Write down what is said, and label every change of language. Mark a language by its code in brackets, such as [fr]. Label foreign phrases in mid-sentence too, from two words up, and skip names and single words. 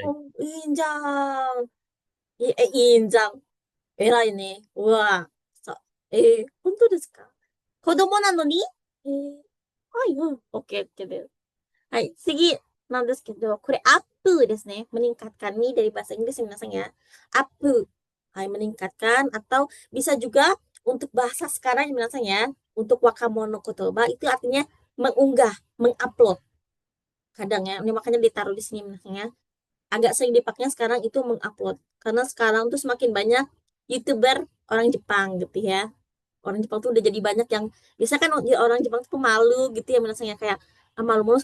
[ja] いいんじゃん。いいんじゃん。偉いね。うわ。本当ですか？子供なのに？はい、OK です。はい、次なんですけど、これアップですね。 [id] meningkatkan nih dari bahasa Inggris minasan ya. [ja] Up. [id] Hai, meningkatkan atau bisa juga untuk bahasa sekarang minasan ya. Untuk [ja] 若者言葉 [id] itu artinya mengunggah, mengupload. Kadang ya, ini makanya ditaruh di sini minasan ya. Agak sering dipakainya sekarang itu mengupload. Karena sekarang tuh semakin banyak YouTuber orang Jepang gitu ya. Orang Jepang tuh udah jadi banyak yang biasa kan orang Jepang tuh pemalu gitu ya minasan ya kayak malu-malu.